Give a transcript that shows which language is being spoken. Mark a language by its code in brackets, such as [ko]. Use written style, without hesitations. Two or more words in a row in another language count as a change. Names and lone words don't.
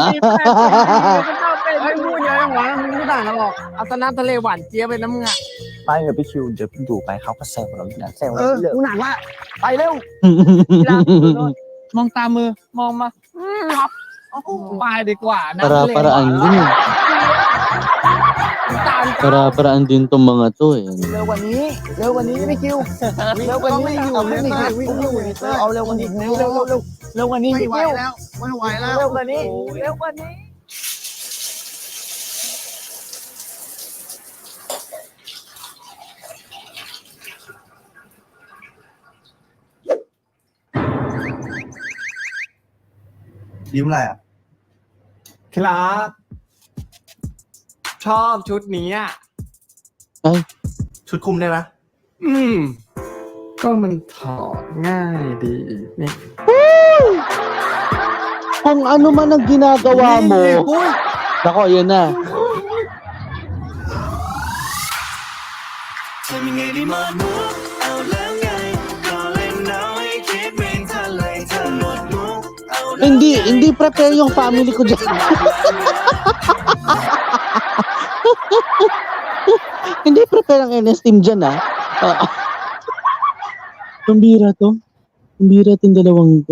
[th] ไอ้พูดเยอะจังวะมึงไม่ต่างกันหรอกเอาแตน้ำทะเลหวานเจี๊ยบไปน้ำงะ ไปเถอะพี่คิวเดี๋ยวพี่ดูไปเขาก็แซวเราอยู่นะแซวเราเยอะ กูหนักละไปเร็ว มองตามือ มองมาไปดีกว่านะ [tl] Para-paraan din. [th] ตาม [tl] Para-paraan din tong mga to eh. [th] เร็วกว่านี้พี่คิวเร็วกว่านี้เอาเร็วกว่านี้เอาเร็วกว่านี้เร็วกว่านี้พี่คิวไม่ไหวแล้วเร็วกว่านี้ ยิ้มอะไรอ่ะ ครับ ชอบชุดนี้อ่ะ ชุดคุมได้ไหม ก็มันถอดง่ายดีนี่ [tl] Kung ano man ang ginagawa mo. Nako, yun na. [th] ทำยังไงดีมามุกเอาแล้วไงก็เล่นเอาให้คิดไม่ทันเลยเธอหมดมุกเอาแล้ว [tl] Hindi prepare yung family ko dyan. Hindi prepare ang NS team dyan, ah. Pambira to. Pambira tong dalawang to.